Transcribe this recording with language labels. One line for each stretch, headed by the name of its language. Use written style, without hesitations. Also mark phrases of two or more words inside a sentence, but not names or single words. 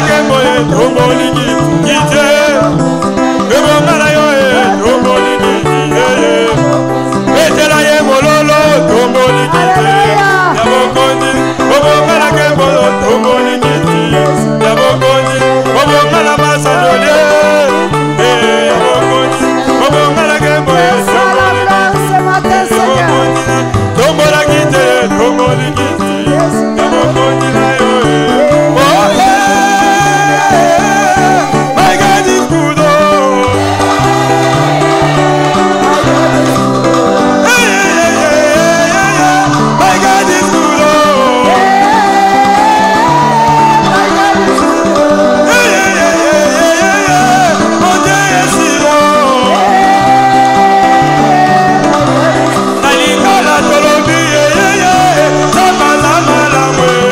Lingala: kengo tomboli kiti obongala yo tomboli kiti etela ye mololo tomboli kiti ya bokondi obongala kengo tomboli kiti ya bokondi obongala masandole ya bokondi obongala kengo tombola kiti tomboli kiti ya bokondi na yo.
English: My God is good. My God is good.
French: Mon Dieu est si bon.
Lingala: Talikala tolobi sama sama la mwe.